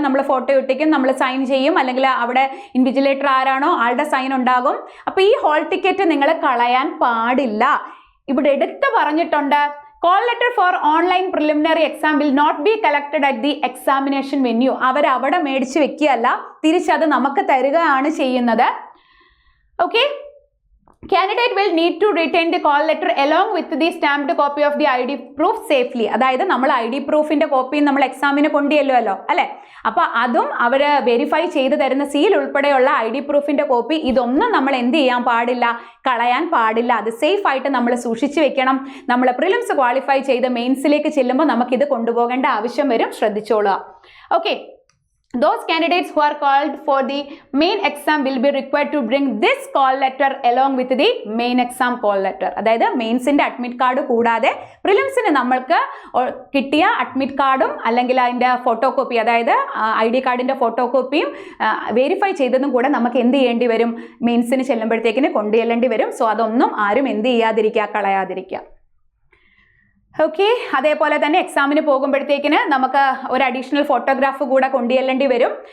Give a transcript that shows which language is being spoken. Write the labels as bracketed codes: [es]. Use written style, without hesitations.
[ml] നമ്മൾ ഫോട്ടോ ഒട്ടിക്കും, നമ്മൾ സൈൻ ചെയ്യും, അല്ലെങ്കിൽ അവിടെ ഇൻവിജിലേറ്റർ ആരാണോ ആളുടെ സൈൻ ഉണ്ടാകും. അപ്പോൾ ഈ ഹോൾ ടിക്കറ്റ് നിങ്ങൾ കളയാൻ പാടില്ല. ഇവിടെ എടുത്ത് പറഞ്ഞിട്ടുണ്ട്, [en] Call letter for online preliminary exam will not be collected at the examination venue. [ml] അവരവിടെ മേടിച്ച് വെക്കുകയല്ല, തിരിച്ചത് നമുക്ക് തരികയാണ് ചെയ്യുന്നത്. [en] Okay, candidate will need to retain the call letter along with the stamped copy of the ID proof safely. [ml] അതായത് നമ്മൾ ID പ്രൂഫിന്റെ കോപ്പിയും നമ്മൾ എക്സാമിന് കൊണ്ടുചെല്ലുമല്ലോ അല്ലെ, അപ്പൊ അതും അവർ വെരിഫൈ ചെയ്ത് തരുന്ന സീൽ ഉൾപ്പെടെയുള്ള ID പ്രൂഫിന്റെ കോപ്പി, ഇതൊന്നും നമ്മൾ എന്ത് ചെയ്യാൻ പാടില്ല, കളയാൻ പാടില്ല. അത് സേഫ് ആയിട്ട് നമ്മൾ സൂക്ഷിച്ചു വെക്കണം. നമ്മൾ പ്രിലിംസ് ക്വാളിഫൈ ചെയ്ത് മെയിൻസിലേക്ക് ചെല്ലുമ്പോൾ നമുക്കിത് കൊണ്ടുപോകേണ്ട ആവശ്യം വരും, ശ്രദ്ധിച്ചോളുക. [en] Okay, those candidates who are called for the main exam will be required to bring this call letter along with the main exam call letter. [ml] അതായത് മെയിൻസിന്റെ അഡ്മിറ്റ് കാർഡ് കൂടാതെ പ്രിലിംസിന് നമ്മൾക്ക് കിട്ടിയ അഡ്മിറ്റ് കാർഡും അല്ലെങ്കിൽ അതിന്റെ ഫോട്ടോ കോപ്പി, അതായത് ID കാർഡിന്റെ photo കോപ്പിയും വെരിഫൈ ചെയ്തതും കൂടെ നമുക്ക് എന്ത് ചെയ്യേണ്ടി വരും, മെയിൻസിന് ചെല്ലുമ്പോഴത്തേക്കിന് കൊണ്ടുചെല്ലേണ്ടി വരും. സോ അതൊന്നും ആരും എന്ത് ചെയ്യാതിരിക്കുക, കളയാതിരിക്കുക. ഓക്കെ, അതേപോലെ തന്നെ എക്സാമിന് പോകുമ്പോഴത്തേക്കിന് നമുക്ക് ഒരു അഡീഷണൽ ഫോട്ടോഗ്രാഫ് കൂടെ കൊണ്ടുചെല്ലേണ്ടി വരും.